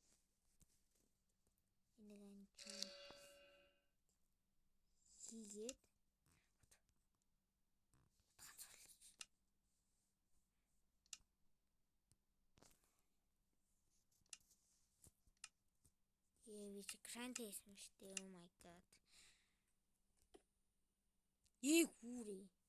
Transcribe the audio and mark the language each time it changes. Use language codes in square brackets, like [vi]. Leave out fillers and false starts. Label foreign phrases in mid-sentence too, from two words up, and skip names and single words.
[mn] Энийг enchant хийгээд Вич грант хийсэн шүү дээ. [en] Oh my god. [mn] Хүрээ.